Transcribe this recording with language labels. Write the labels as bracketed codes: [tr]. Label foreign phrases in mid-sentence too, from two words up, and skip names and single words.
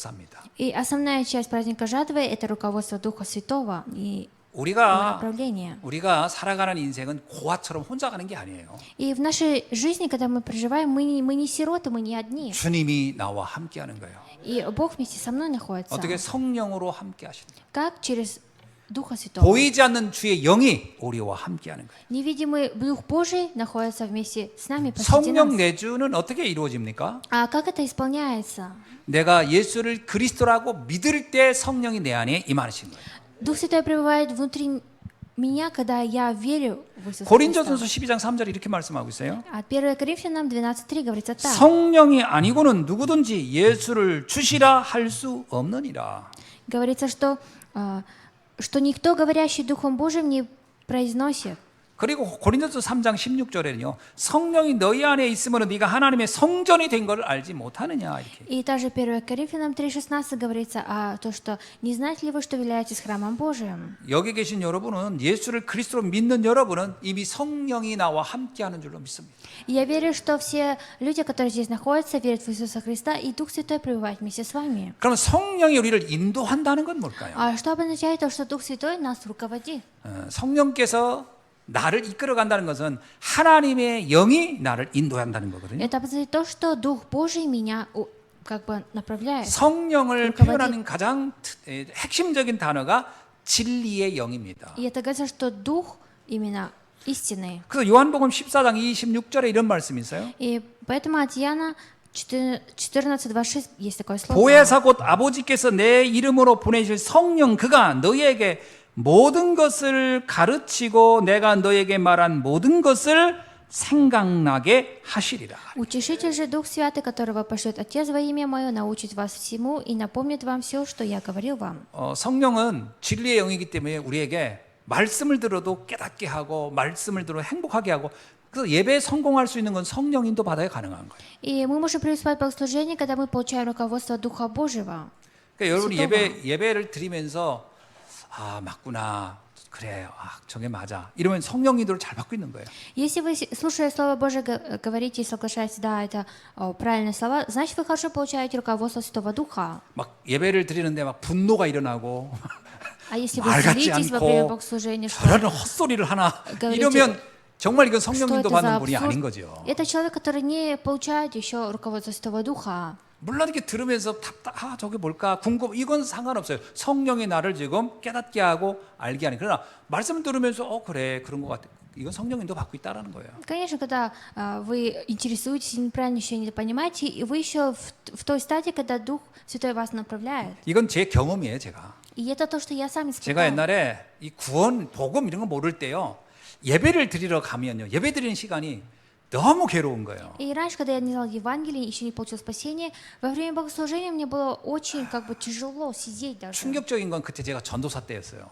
[ru] И основная часть праздника жатвы – это руководство Духа Святого и [ko] 우리가 [ru] направление. [ko] 살아가는 인생은 고아처럼 혼자 가는 게 아니에요. [ru] И в нашей жизни, когда мы проживаем, мы не сироты, мы не одни. [ko] 주님이 나와 함께 하는 거예요. [ru] И Бог вместе со мной находится. [ko] 어떻게 성령으로 함께 하시는 거예요. [ru] Как? Через Духа Святого. [ko] 보이지 않는 주의 영이 우리와 함께 하는 거예요. [ru] Невидимый Дух Божий находится вместе с нами посреди нас. [ko] 성령 내주는 어떻게 이루어집니까? [ru] А как это исполняется? [ko] 내가 예수를 그리스도라고 믿을 때 성령이 내 안에 임하시는 거예요. [ru] Дух Святой пребывает внутри меня, когда я верю в Иисуса Христа. [ko] 고린도전서 12장 3절 이렇게 말씀하고 있어요. [ru] От 1 Коринфянам 12:3 говорится так. [ko] 성령이 아니고는 누구든지 예수를 주시라 할 수 없느니라. [ru] Говорится, что никто, говорящий Духом Божьим, не произносит. [ko] 그리고 고린도서 3장 16절에는요. 성령이 너희 안에 있으면 네가 하나님의 성전이 된 걸 알지 못하느냐 이렇게. [ru] И также 1 Коринфянам 3:16 говорится то, что не знаете ли вы, что являетесь храмом Божиим? [ko] 여기 계신 여러분은 예수를 그리스도로 믿는 여러분은 이미 성령이 나와 함께하는 줄로 믿습니다. [ru] И я верю, что все люди, которые здесь находятся, верят в Иисуса Христа, и Дух Святой пребывает вместе с вами. [ko] 그럼 성령이 우리를 인도한다는 건 뭘까요? [ru] А что обозначает то, что Дух Святой нас руководит? [ko] 성령께서 나를 이끌어 간다는 것은 하나님의 영이 나를 인도한다는 거거든요. [ru] Это обозначает то, что Дух Божий меня как бы направляет. [ko] 성령을 표현하는 가장 핵심적인 단어가 진리의 영입니다. [ru] И это говорится, что Дух именно истинный. [ko] 그래서 요한복음 14장 26절에 이런 말씀이 있어요. [ru] И поэтому от Иоанна 14:26 есть такое слово. [ko] 보혜사 곧 아버지께서 내 이름으로 보내실 성령 그가 너희에게 모든 것을 가르치고 내가 너에게 말한 모든 것을 생각나게 하시리라. [ru] Утешитель же Дух Святый, которого пошлет Отец во имя Мое, научит вас всему и напомнит вам все, что я говорил вам. [ko] 성령은 진리의 영이기 때문에 우리에게 말씀을 들어도 깨닫게 하고 말씀을 들어 행복하게 하고 그래서 예배에 성공할 수 있는 건 성령 인도 받아야 가능한 거예요. [ru] И мы можем преуспевать богослужение, когда мы получаем руководство Духа Божьего. [ko] 그러니까 여러분이 예배를 드리면서 맞구나. 그래. 저게 맞아. 이러면 성령 인도를 잘 받고 있는 거예요. [ru] Если вы, слушая Слово Божие, говорите и соглашаетесь, да, это правильные слова, значит, вы хорошо получаете руководство Святого Духа. [ko] 막 예배를 드리는데 막 분노가 일어나고 [ru] А если вы [ko] 말 같지 [ru] злитесь во время [ko] 않고 [ru] богослужения, что [ko] 저런 헛소리를 하나 이러면 정말 이건 성령 인도 받는 분이 아닌 거죠. [ru] Это человек, который не получает еще руководство Святого Духа. [ko] 물론 이렇게 들으면서 저게 뭘까 궁금 이건 상관없어요. 성령이 나를 지금 깨닫게 하고 알게 하는. 그러나 말씀을 들으면서 그래 그런 것 같아. 이건 성령 인도 받고 있다라는 거예요. [ru] Конечно, когда вы интересуетесь и неправильно еще не понимаете, и вы еще в той стадии, когда Дух Святой вас направляет. [ko] 이건 제 경험이에요, 제가. [ru] И это то, что я сам испытал. [ko] 제가 옛날에 이 구원, 복음 이런 거 모를 때요. 예배를 드리러 가면요. 예배 드리는 시간이 너무 괴로운 거예요. [ru] И раньше, когда я не знала Евангелие, еще не получил спасение, во время богослужения мне было очень тяжело сидеть даже. [ko] 충격적인 건 그때 제가 전도사 때였어요.